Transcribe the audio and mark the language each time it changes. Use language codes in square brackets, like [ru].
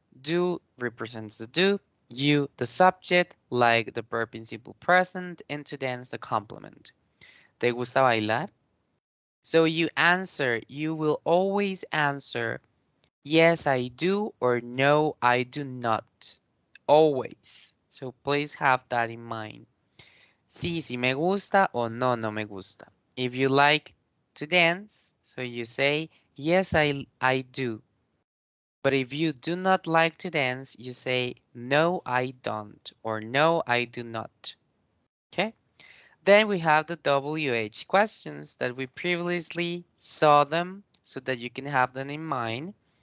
[en] Do represents the do. You, the subject, like the verb in simple present, and to dance the complement. [es] ¿Te gusta bailar? [en] So you will always answer, yes, I do, or no, I do not. Always. So please have that in mind. [es] Sí, sí me gusta, [en] or [es] no, no me gusta. [en] If you like to dance, so you say, yes, I do. But if you do not like to dance, you say, no, I don't, or no, I do not. Okay? Then we have the WH questions that we previously saw them so that you can have them in mind.